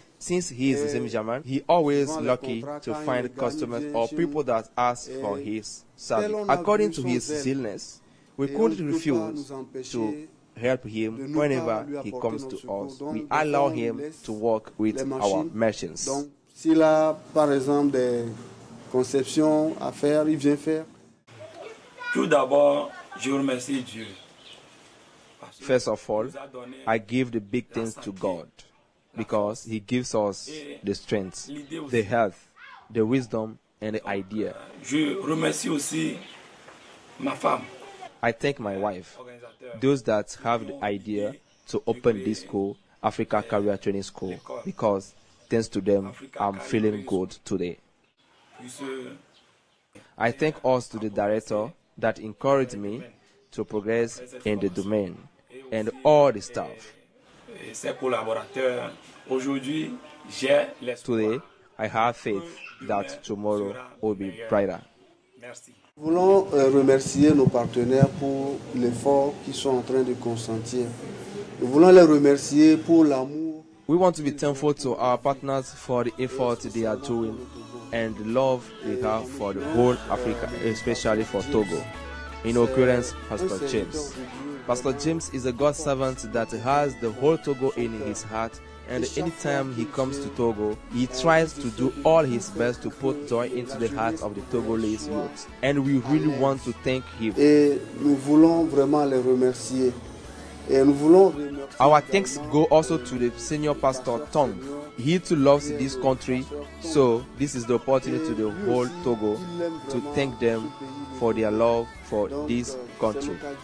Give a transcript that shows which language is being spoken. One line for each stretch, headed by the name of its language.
English: Since he is a Zemijaman, he always lucky to find customers or people that ask for his service. According to his zealness, We couldn't refuse to help him whenever he comes to us. We allow him to work with our merchants.
French: Donc, s'il a, par exemple, des conceptions à faire, il vient faire. Tout d'abord, je remercie Dieu.
English: First of all, I give the big things to God because He gives us the strength, the health, the wisdom, and the idea.
French: Je remercie aussi ma femme.
English: I thank my wife, those that have the idea to open this school, Africa Career Training School, because thanks to them, I'm feeling good today. I thank also the director that encouraged me to progress in the domain and all the staff. Today, I have faith that tomorrow will be brighter.
French: Nous voulons remercier nos partenaires pour l'effort qu'ils sont en train de consentir. Nous voulons les remercier pour l'amour.
English: We want to be thankful to our partners for the effort they are doing and the love they have for the whole Africa, especially for Togo. In occurrence, Pastor James. Pastor James is a God servant that has the whole Togo in his heart, and anytime he comes to Togo, he tries to do all his best to put joy into the hearts of the Togolese youth. And we really want to thank him.
French: Et nous voulons vraiment les remercier. Et nous voulons
English: Our thanks go also to the senior pastor Tong. He too loves this country, so this is the opportunity to the whole Togo to thank them for their love for this country.